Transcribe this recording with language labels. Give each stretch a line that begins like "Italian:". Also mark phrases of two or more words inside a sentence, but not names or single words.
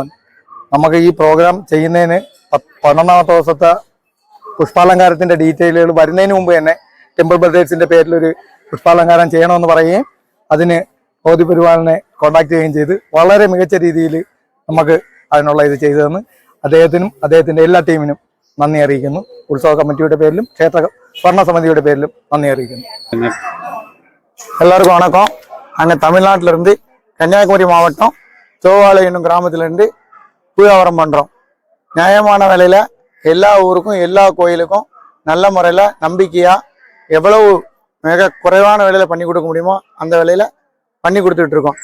Malayalam: നമുക്ക് ഈ പ്രോഗ്രാം ചെയ്യുന്നതിന് 12ാമത്തെ ദിവസത്തെ പുഷ്പാലങ്കാരത്തിന്റെ ഡീറ്റെയിലുകൾ വരുന്നതിന് മുമ്പ് തന്നെ ടെമ്പിൾ ബ്രദേഴ്സിന്റെ പേരിലൊരു പുഷ്പാലങ്കാരം ചെയ്യണമെന്ന് പറയുകയും അതിന് ഭഗവതി പെരുമാളിനെ കോൺടാക്ട് ചെയ്യുകയും ചെയ്ത് വളരെ മികച്ച രീതിയിൽ നമുക്ക് അതിനുള്ള ഇത് ചെയ്തു തന്ന് അദ്ദേഹത്തിനും അദ്ദേഹത്തിന്റെ എല്ലാ ടീമിനും നന്ദി അറിയിക്കുന്നു. ഉത്സവ കമ്മിറ്റിയുടെ പേരിലും ക്ഷേത്ര ഭരണസമിതിയുടെ പേരിലും നന്ദി അറിയിക്കുന്നു.
Tamil: எல்லாருக்கும் வணக்கம். நாங்கள் தமிழ்நாட்டிலிருந்து கன்னியாகுமரி மாவட்டம் சோவாலை என்னும் கிராமத்திலிருந்து பூயாவரம் பண்ணுறோம். நியாயமான விலையில் எல்லா ஊருக்கும் எல்லா கோயிலுக்கும் நல்ல முறையில் நம்பிக்கையாக எவ்வளவு மிக குறைவான விலையில் பண்ணி கொடுக்க முடியுமோ அந்த விலையில் பண்ணி கொடுத்துட்ருக்கோம்.